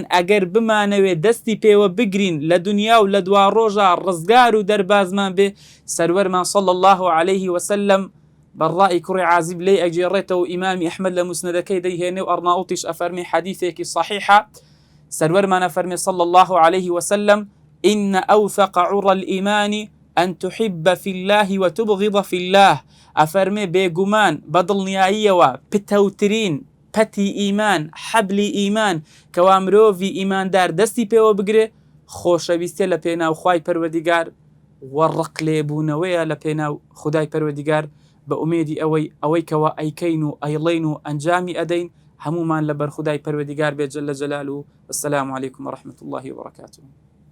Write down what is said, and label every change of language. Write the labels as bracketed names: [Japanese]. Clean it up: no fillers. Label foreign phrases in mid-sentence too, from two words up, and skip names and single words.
[Central Kurdish] ئەگەر بمانەوێ دەستی پێوە بگرین لە دنیا و لە دوا ڕۆژە ڕزگار و دەربازمان بێ، سەروەرمان [Arabic] صلی الله عليه وسلم [Central Kurdish] بەڕای کوڕی عازیب لێی ئەگێڕێتەوە، ئیمامی ئەحمەد لە موسنەدەکەی دەیهێنێ و ئەرناوتیش ئەفەرمێ حەدیثێکی صحیحە. سەروەرمان ئەفەرمێ [Arabic] صلی الله عليه وسلم: إن أوثق عرى الإيمان أن تحب في الله وتبغض في الله. أفرمي بيقمان بدل نيايوا بتوترين [Central Kurdish] پەتی ئیمان، حەبلی ئیمان کەوا مرۆڤی ئیماندار دەستی پێوە بگرێ، خۆشەویستە لە پێناو خوای پەروەردیگار و ڕق لێبوونەوەیە لە پێناو خودای پەروەردیگار. بە ئومێدی ئەوەی کەوا ئەیکەین و ئەیڵێین و ئەنجامی ئەدەین هەمومان لەبەر خودای پەروەردیگار بێت [Arabic] جەلە جەلالوه. والسلام عليكم ورحمة الله وبركاته.